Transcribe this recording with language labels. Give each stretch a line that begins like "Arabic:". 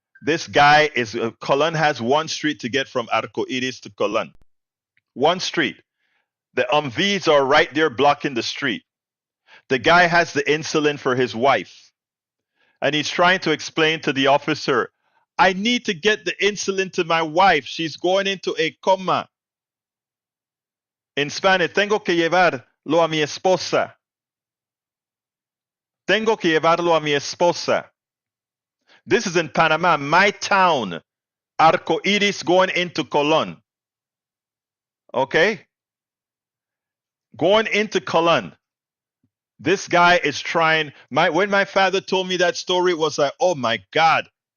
English: This guy is, Cologne has one street to get from Arcoiris to Cologne. One street. The Humvees are right there blocking the street. The guy has the insulin for his wife. And he's trying to explain to the officer, I need to get the insulin to my wife. She's going into a coma. In Spanish,
Spanish: tengo que llevarlo a mi esposa. Tengo que llevarlo a mi esposa.
English: This is in Panama, my town. Arco Iris going into Colon. Okay? Going into Colon. This guy is trying. When my father told me that story, it was like, oh my God.